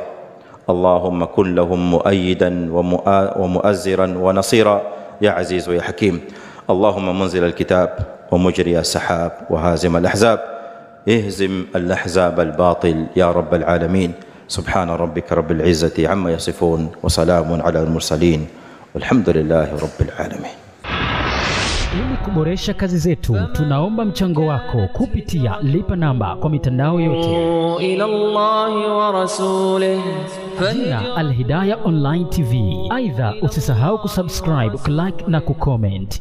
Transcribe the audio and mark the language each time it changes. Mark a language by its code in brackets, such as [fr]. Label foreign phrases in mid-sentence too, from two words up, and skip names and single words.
[ar] اللهم كن لهم مؤيدا ومؤزرا ونصيرا يا عزيز ويا حكيم. اللهم منزل الكتاب ومجري السحاب وهازم الأحزاب، اهزم الأحزاب الباطل يا رب العالمين. سبحان ربك رب العزة عما يصفون وسلام على المرسلين والحمد لله رب العالمين. [sw] Ili kuboresha kazi zetu, tunaomba mchango wako kupitia lipa namba kwa mitandao yote. [ar] إلى الله ورسوله [sw] jina Al-Hidayah Online TV. Aidha, usisahau kusubscribe, like na kucomment.